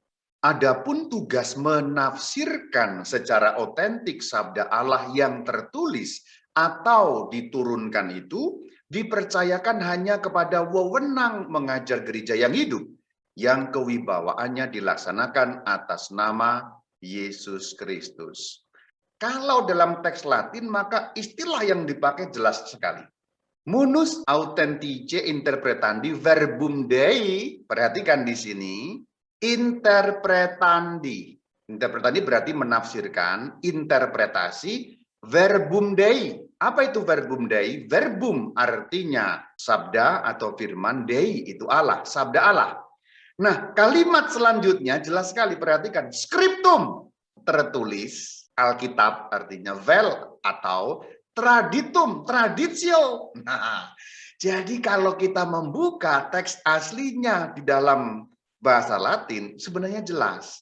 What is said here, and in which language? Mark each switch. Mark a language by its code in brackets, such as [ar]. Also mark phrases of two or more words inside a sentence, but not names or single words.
[id] Adapun tugas menafsirkan secara otentik sabda Allah yang tertulis atau diturunkan itu dipercayakan hanya kepada wewenang mengajar gereja yang hidup, yang kewibawaannya dilaksanakan atas nama Yesus Kristus. Kalau dalam teks Latin, maka istilah yang dipakai jelas sekali. [la] Munus authentice interpretandi verbum Dei, [id] perhatikan di sini, interpretandi. Interpretandi berarti menafsirkan, interpretasi, [la] verbum Dei. [id] Apa itu [la] verbum Dei? [id] Verbum artinya sabda atau firman, Dei itu Allah, sabda Allah. Nah, kalimat selanjutnya jelas sekali, perhatikan. Scriptum, tertulis, Alkitab artinya vel atau traditum, traditio. Nah, jadi kalau kita membuka teks aslinya di dalam bahasa Latin sebenarnya jelas.